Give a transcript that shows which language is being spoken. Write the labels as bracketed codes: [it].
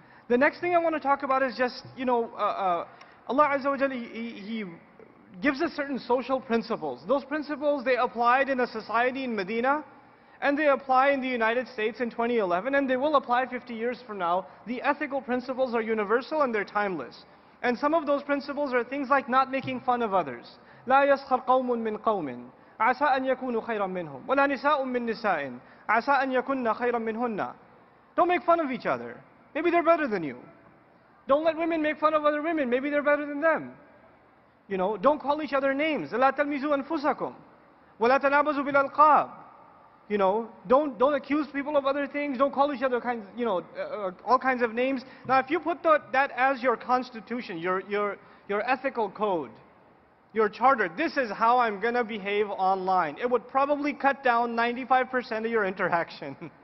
[en] The next thing I want to talk about is just, Allah Azza wa Jalla, He gives us certain social principles. Those principles, they applied in a society in Medina, and they apply in the United States in 2011, and they will apply 50 years from now. The ethical principles are universal and they're timeless. And some of those principles are things like not making fun of others. [ar] لا يسخر قوم من قوم عسى أن يكونوا خيرا منهم ولا نساء من نساء عسى أن يكون خيرا منهن. [en] Don't make fun of each other. Maybe they're better than you. Don't let women make fun of other women. Maybe they're better than them. Don't call each other names. [ar] لا تلمزوا أنفسكم ولا تنابزوا بالألقاب. [en] Don't accuse people of other things. Don't call each other all kinds of names. Now, if you put that as your constitution, your ethical code, your charter, this is how I'm going to behave online, it would probably cut down 95% of your interaction.